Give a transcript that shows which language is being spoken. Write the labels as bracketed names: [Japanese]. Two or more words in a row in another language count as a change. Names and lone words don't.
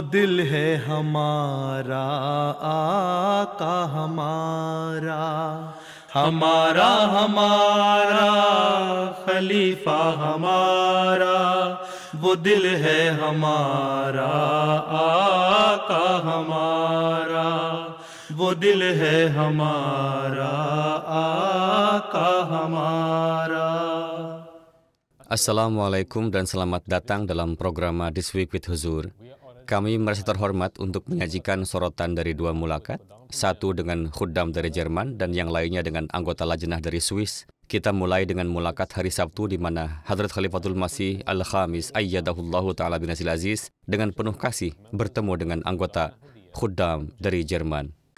[Hindi] दिल है हमारा, आका हमारा, हमारा हमारा खलीफा हमारा, वो दिल है हमारा, आका हमारा, वो दिल है हमारा, आका हमारा. [Indonesian] Assalamualaikum dan selamat datang dalam program This Week with Huzur. Kami merasa terhormat untuk menyajikan sorotan dari dua mulakat, satu dengan khuddam dari Jerman dan yang lainnya dengan anggota lajnah dari Swiss. Kita mulai dengan mulakat hari Sabtu di mana Hadrat Khalifatul Masih Al-Khamis [Arabic] أيده الله تعالى بنصره العزيز [Indonesian] dengan penuh kasih bertemu dengan anggota khuddam dari Jerman.